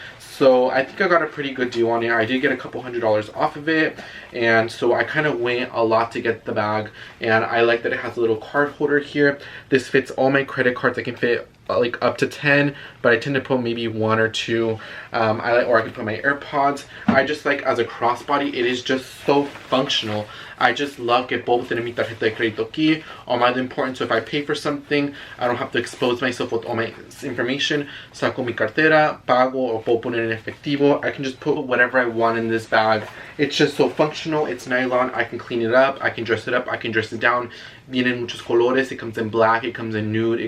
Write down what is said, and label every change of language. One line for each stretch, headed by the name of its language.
English: So I think I got a pretty good deal on it. I did get a couple $100s off of it, and so I kind of went a lot to get the bag. And I like that it has a little card holder here. This fits all my credit cards. I can fit like up to 10, but I tend to put maybe 1 or 2. Or I can put my AirPods. I just like, as a crossbody, it is just so functional. I just love
Spanish: que puedo tener mi tarjeta de crédito aquí,
English: all my important. So if I pay for something, I don't have to expose myself with all my information.
Spanish: Saco mi cartera, pago, or puedo poner en efectivo.
English: I can just put whatever I want in this bag. It's just so functional. It's nylon. I can clean it up. I can dress it up. I can dress it down.
Spanish: Vienen muchos colores.
English: It comes in black. It comes in nude.